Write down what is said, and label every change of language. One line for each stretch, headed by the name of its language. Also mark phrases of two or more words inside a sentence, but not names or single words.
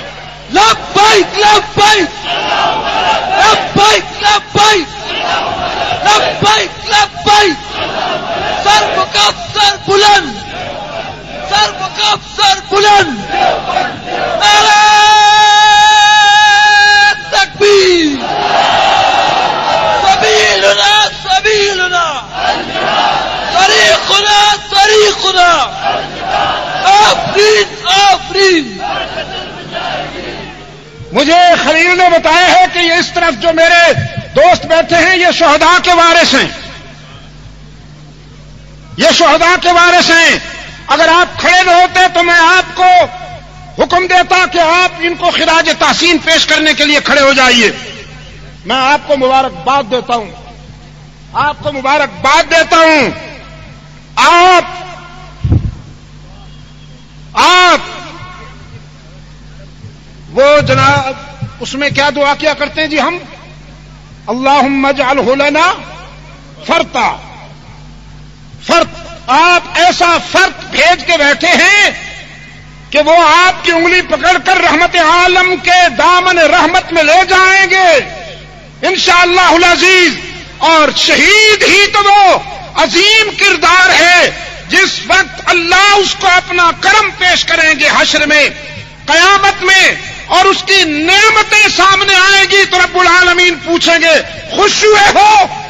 Arabic: لبیک لبیک لبیک لبیک لبیک لبیک.
Urdu: سر مقام سر بلند, سر مقام سر بلند. نعرہ تکبیر.
Arabic: سبیلنا سبیلنا, طریقنا طریقنا.
Urdu: آفرین آفرین. مجھے خلیل نے بتایا ہے کہ یہ اس طرف جو میرے دوست بیٹھے ہیں یہ شہداء کے وارث ہیں, یہ شہداء کے وارث ہیں. اگر آپ کھڑے نہ ہوتے تو میں آپ کو حکم دیتا کہ آپ ان کو خراج تحسین پیش کرنے کے لیے کھڑے ہو جائیے. میں آپ کو مبارکباد دیتا ہوں, آپ کو مبارکباد دیتا ہوں. آپ وہ جناب اس میں کیا دعا کیا کرتے ہیں جی ہم,
Arabic: اللہم اجعلہ لنا فرتا.
Urdu: فرت, آپ ایسا فرت بھیج کے بیٹھے ہیں کہ وہ آپ کی انگلی پکڑ کر رحمت عالم کے دامن رحمت میں لے جائیں گے
Arabic: انشاءاللہ العزیز.
Urdu: اور شہید ہی تو وہ عظیم کردار ہے جس وقت اللہ اس کو اپنا کرم پیش کریں گے حشر میں, قیامت میں, اور اس کی نعمتیں سامنے آئیں گی تو
Arabic: رب العالمین
Urdu: پوچھیں گے خوش ہوئے ہو؟